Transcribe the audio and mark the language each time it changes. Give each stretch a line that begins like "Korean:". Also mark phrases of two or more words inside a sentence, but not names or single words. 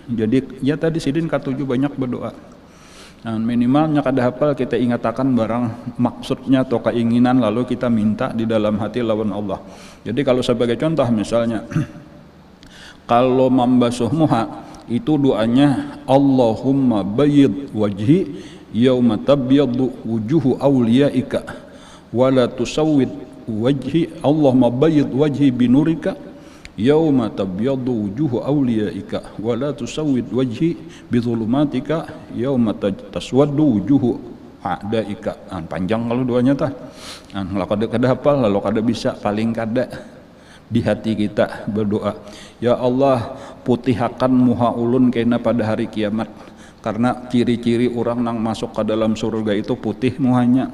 Banjar: Jadi ya tadi sidin katuju banyak berdoa. Nah, minimalnya kada hafal kita ingatakan barang maksudnya atau keinginan, lalu kita minta di dalam hati lawan Allah. Jadi kalau sebagai contoh misalnya kalau membasuh muha itu doanya
Arabic: اللهم بيض وجهي يوم تبيض وجوه أوليائك ولا تسود وجهي، اللهم بيض وجهي بنورك يوم تبيض وجوه أوليائك ولا تسود وجهي بظلماتك يوم تسود وجوه أعدائك.
Banjar: Panjang kalau doanya tah. Kalau kada hafal, lalu kada bisa, paling kada di hati kita berdoa, ya Allah putihakan muha ulun kena pada hari kiamat, karena ciri-ciri orang nang masuk ke dalam surga itu putih muhanya.